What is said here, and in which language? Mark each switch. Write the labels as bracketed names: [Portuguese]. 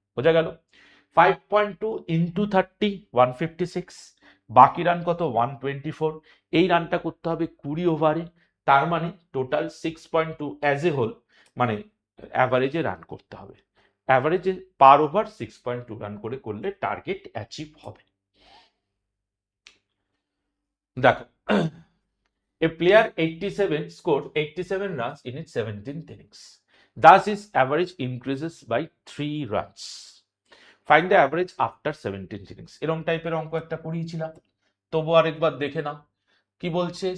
[Bangla] বোঝা গেল? 5.2 ইন্টু 30, 156। বাকি রান কত? 124। এই রানটা করতে হবে 20 ওভারে, তার মানে টোটাল 6.2 অ্যাজ এ হোল, মানে অ্যাভারেজে রান করতে হবে। অ্যাভারেজে পার ওভার 6.2 রান করে করলে টার্গেট অ্যাচিভ হবে। দেখো, [English] a player 87 scored 87 runs in its 17th innings. Thus his average increases by 3 runs. Find the average after 17th innings. [Bangla] এরকম টাইপের অঙ্ক একটা পড়িয়েছিলাম, তবু আরেকবার দেখে নাও। কি বলছে?